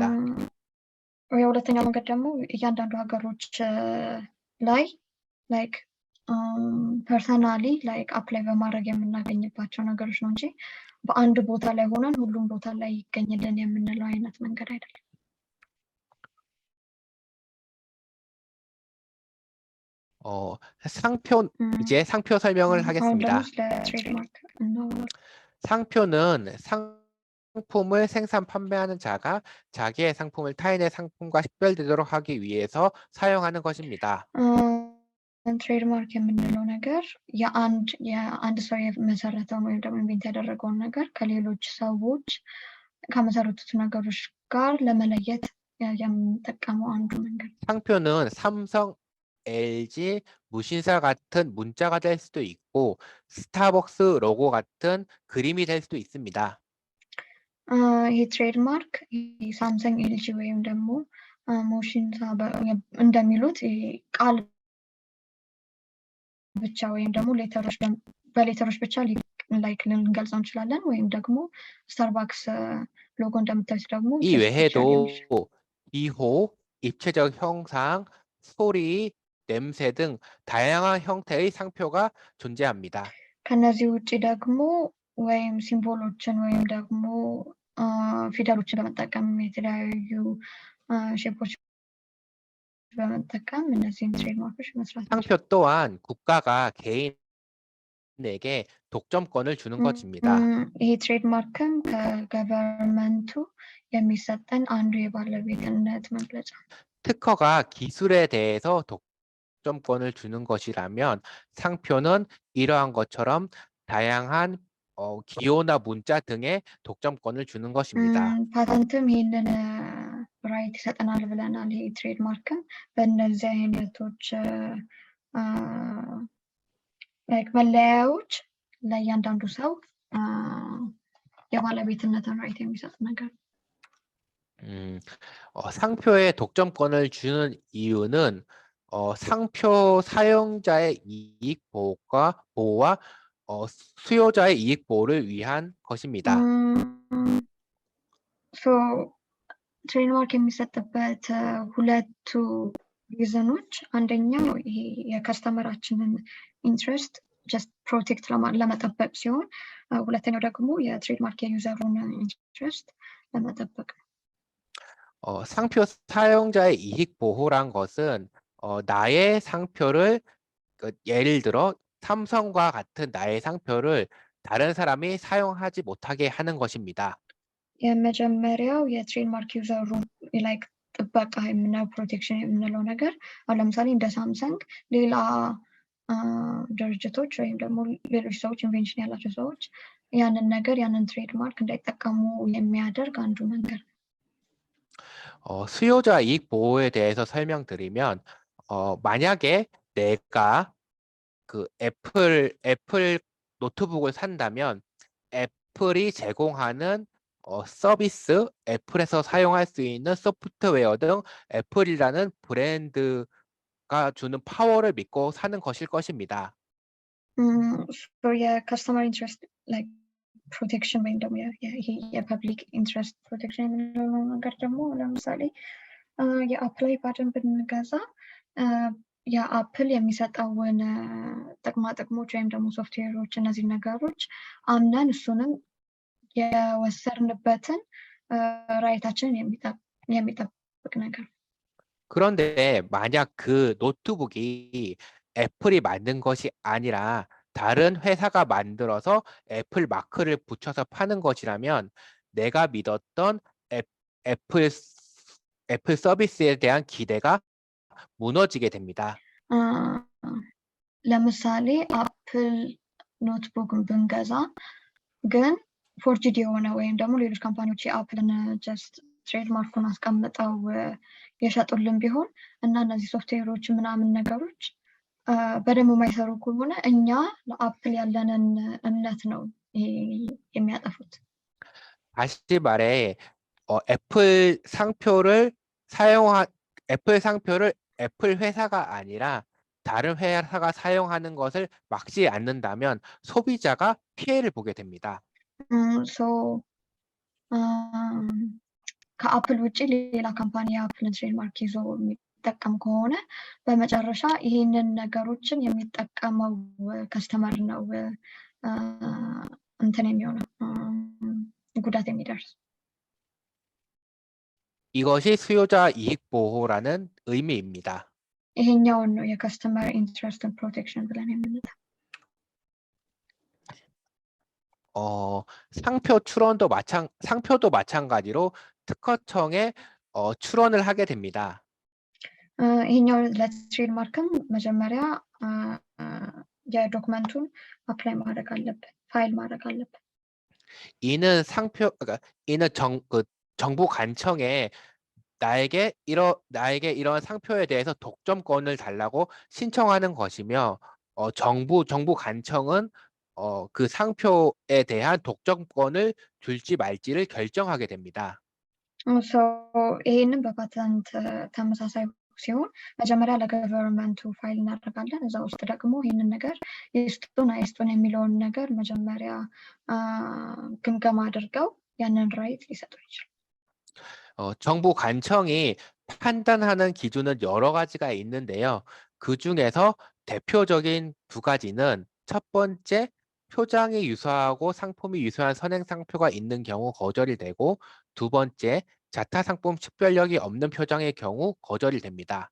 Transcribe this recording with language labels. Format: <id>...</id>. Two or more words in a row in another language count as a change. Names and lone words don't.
<am>የሁለተኛው መንገድ ደግሞ እያንዳንዱ ሀገሮች ላይ</am> <en>personally apply</en> <am>በማድረግ የምናገኝባቸው ነገሮች ነው እንጂ በአንድ ቦታ ላይ ሆነን ሁሉም ቦታ ላይ ይገኝልን የምንለው አይነት መንገድ አይደለም።</am> <ko>상표 음, 이제 상표 설명을</ko> <am>አሁን ደግሞ</am> <ko>하겠습니다.</ko> <am>ስለ ትሬድማርክ እናወራለን።</am> <ko>상표는 상품을 생산 판매하는 자가 자기의 상품을 타인의 상품과 식별되도록 하기 위해서 사용하는 것입니다.</ko> <am>ትሬድማርክ የምንለው ነገር የአንድ ሰው የመሰረተውን ወይም ደግሞ ኢንቨንት ያደረገውን ነገር ከሌሎች ሰዎች ከመሰረቱት ነገሮች ጋር ለመለየት የምንጠቀመው አንዱ መንገድ ነው።</am> <ko>상표는 삼성, LG, 무신사 같은 문자가 될 수도 있고 스타벅스 로고 같은 그림이 될 수도 있습니다.</ko> <am>ይህ ትሬድማርክ ሳምሰንግ፣ ኤልጂ ወይም ደግሞ ሞሽንሳ እንደሚሉት ቃል ብቻ ወይም ደግሞ በሌተሮች ብቻ ላይክ ልንገልጸው እንችላለን። ወይም ደግሞ ስታርባክስ ሎጎ እንደምታዩት ደግሞ</am> <ko>이</ko> <am>ጀስት ብቻ ሊሆን</am> <ko>외에도</ko> <am>ይችላል።</am> <ko>기호, 입체적 형상, 소리, 냄새 등 다양한 형태의 상표가 존재합니다.</ko> <am>ከነዚህ ውጭ ደግሞ ወይም ሲምቦሎችን ወይም ደግሞ ፊደሎችን በመጠቀም የተለያዩ ሼፖች በመጠቀም እነዚህን ትሬድማርኮች መስራት</am> <ko>상표 또한 국가가 개인에게 독점권을 주는 것입니다.</ko> <am>ይሄ ትሬድማርክም ከገቨርንመንቱ የሚሰጠን አንዱ የባለቤትነት መግለጫ።</am> <ko>특허가 기술에 대해서 독점권을 주는 것이라면 상표는 이러한 것처럼 다양한 기호나 문자 등의 독점권을 주는 것입니다.</ko> <am>ፓተንትም ይህንን ራይት ይሰጠናል ብለናል። ይሄ ትሬድማርክም በእነዚህ አይነቶች መለያዮች ለእያንዳንዱ ሰው የባለቤትነትን ራይት የሚሰጥ ነገር ነው።</am> <ko>상표에 독점권을 주는 이유는 상표 사용자의 이익 보호와 수요자의 이익 보호를 위한 것입니다.</ko> <am>ትሬድማርክ የሚሰጥበት ሁለቱ ሪዝኖች አንደኛው ይሄ የከስተመራችንን</am> <en>interest just protect</en> <am>ለመጠበቅ ሲሆን፣ ሁለተኛው ደግሞ የትሬድማርክ የዩዘሩን ኢንትረስት ለመጠበቅ ነው።</am> <ko>상표 사용자의 이익 보호란 것은 나의 상표를 예를 들어 삼성과 같은 나의 상표를 다른 사람이 사용하지 못하게 하는 것입니다.</ko> <am>የመጀመሪያው የትሬድማርክ ዩዘሩ ላይክ ጥበቃ የምናየው ፕሮቴክሽን የምንለው ነገር አሁን ለምሳሌ እንደ ሳምሰንግ ሌላ ድርጅቶች ወይም ደግሞ ሌሎች ሰዎች ኢንቬንሽን ያላቸው ሰዎች ያንን ትሬድማርክ እንዳይጠቀሙ የሚያደርግ አንዱ መንገድ ነው።</am> <ko>수요자 이익 보호에 대해서 설명드리면 만약에 내가 그 애플 노트북을 산다면 애플이 제공하는 서비스, 애플에서 사용할 수 있는 소프트웨어 등 애플이라는 브랜드가 주는 파워를 믿고 사는 것일 것입니다.</ko> <am>የከስተመር</am> <en>interest like protection</en> <am>ወይም ደግሞ የፐብሊክ</am> <en>interest protection</en> <am>የምንለው ነገር ደግሞ ለምሳሌ የአፕል አይፓድን ብንገዛ የአፕል የሚሰጠውን ጥቅማ ጥቅሞች ወይም ደግሞ ሶፍትዌሮች እነዚህ ነገሮች አምነን እሱንም የወሰድንበትን ራይታችንን የሚጠብቅ ነገር።</am> <ko>그런데 만약 그 노트북이 애플이 만든 것이 아니라 다른 회사가 만들어서 애플 마크를 붙여서 파는 것이라면 내가 믿었던 애플 서비스에 대한 기대가 무너지게 됩니다.</ko> <am>ለምሳሌ አፕል ኖትቡክን ብንገዛ ግን ፎርጅድ የሆነ ወይም ደግሞ ሌሎች ካምፓኒዎች የአፕልን ጀስት ትሬድማርኩን አስቀምጠው የሸጡልን ቢሆን እና እነዚህ ሶፍትዌሮች ምናምን ነገሮች በደንብ የማይሰሩ ከሆነ እኛ ለአፕል ያለንን እምነት ነው የሚያጠፉት።</am> <ko>다시 말해 애플 상표를 애플 회사가 아니라 다른 회사가 사용하는 것을 막지 않는다면 소비자가 피해를 보게 됩니다.</ko> <am>ከአፕል ውጭ ሌላ ካምፓኒ የአፕልን ትሬድማርክ ይዞ የሚጠቀም ከሆነ በመጨረሻ ይህንን ነገሮችን የሚጠቀመው ከስተመር ነው እንትን የሚሆነው ጉዳት የሚደርስ።</am> <ko>이것이 수요자 이익 보호라는 의미입니다.</ko> <am>ይሄኛውን ነው የከስተመር ኢንትረስትን ፕሮቴክሽን ብለን የምንለው።</am> <ko>상표도 마찬가지로 특허청에 출원을 하게 됩니다.</ko> <am>ይሄኛው ለትሬድማርክም መጀመሪያ የዶክመንቱን አፕላይ ማድረግ አለብን፣ ፋይል ማድረግ አለብን።</am> <ko>그러니까 이는 정부 관청에 나에게 이런 상표에 대해서 독점권을 달라고 신청하는 것이며, 정부 관청은 그 상표에 대한 독점권을 줄지 말지를 결정하게 됩니다.</ko> <am>ይሄንን በፓተንት ተመሳሳይ ሲሆን መጀመሪያ ለገቨርንመንቱ ፋይል እናደርጋለን። እዛ ውስጥ ደግሞ ይህንን ነገር ይስጡን አይስጡን የሚለውን ነገር መጀመሪያ ግምገማ አድርገው ያንን ራይት ሊሰጡን ይችላል።</am> <ko>정부 관청이 판단하는 기준은 여러 가지가 있는데요. 그 중에서 대표적인 두 가지는, 첫 번째, 표장이 유사하고 상품이 유사한 선행 상표가 있는 경우 거절이 되고, 두 번째, 자타 상품 식별력이 없는 표장의 경우 거절이 됩니다.</ko>